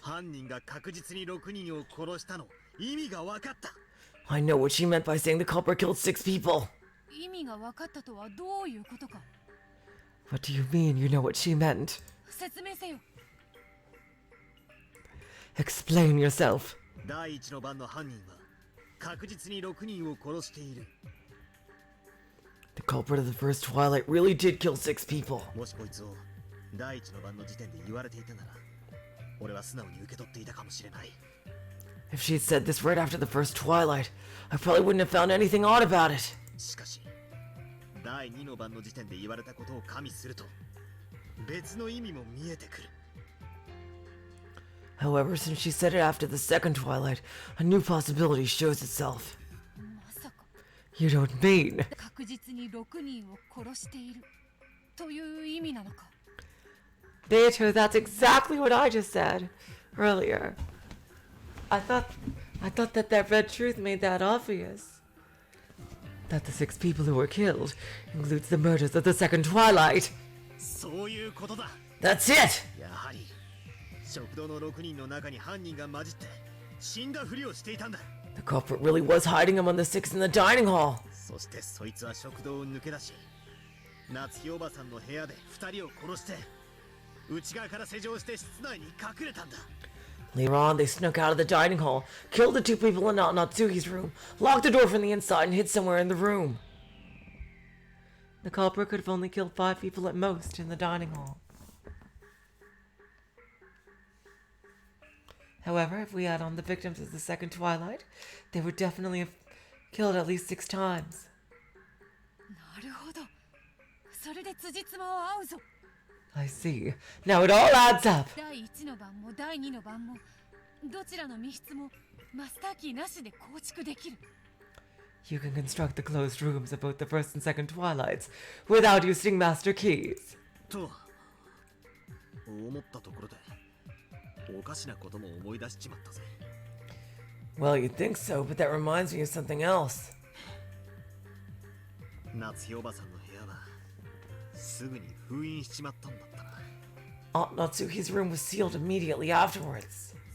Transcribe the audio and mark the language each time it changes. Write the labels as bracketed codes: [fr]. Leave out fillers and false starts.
[ja] 犯人が確実に6人を殺したの、意味が分かった。 [en] I know what she meant by saying the culprit killed 6 people. [ja] 意味が分かったとはどういうことか。 [en] What do you mean you know what she meant? [ja] 説明せよ。 [en] Explain yourself. [ja] 第一の番の犯人は確実に6人を殺している。 [en] The culprit of the first Twilight really did kill 6 people. [ja] もしこいつを第一の番の時点で言われていたなら、俺は素直に受け取っていたかもしれない。 [en] If she'd said this right after the first Twilight, I probably wouldn't have found anything odd about it. [ja] しかし、第2の番の時点で言われたことを加味すると、別の意味も見えてくる。 [en] However, since she said it after the second Twilight, a new possibility shows itself. [ja] まさか。 [en] You don't mean... [ja] 確実に6人を殺しているという意味なのか。 [en] Beatrice, that's exactly what I just said earlier. I thought I thought that red truth made that obvious. That the 6 people who were killed includes the murders of the second Twilight. [ja] そういうことだ。 [en] That's it! [ja] やはり食堂の6人の中に犯人が混じって死んだふりをしていたんだ。 [en] The culprit really was hiding among the 6 in the dining hall. [ja] そしてそいつは食堂を抜け出し、夏日おばさんの部屋で2人を殺して内側から施錠して室内に隠れたんだ。 [en] Later on, they snuck out of the dining hall, killed the 2 people in Natsuhi's room, locked the door from the inside, and hid somewhere in the room. The culprit could have only killed 5 people at most in the dining hall. However, if we add on the victims of the second Twilight, they would definitely have killed at least 6 times. [ja] なるほど。それで辻褄は合うぞ。 [en] I see. Now it all adds up. [ja] 第1の番も第2の番もどちらの密室もマスターキーなしで構築できる。 [en] You can construct the closed rooms of both the first and second Twilights without using master keys. [ja] と思ったところでおかしなことも思い出しちまったぜ。 [en] Well, you'd think so, but that reminds me of something else. [ja] 夏日おばさんの部屋はすぐに封印しちまったんだったな。 [en] Aunt Natsuhi's room was sealed immediately afterwards.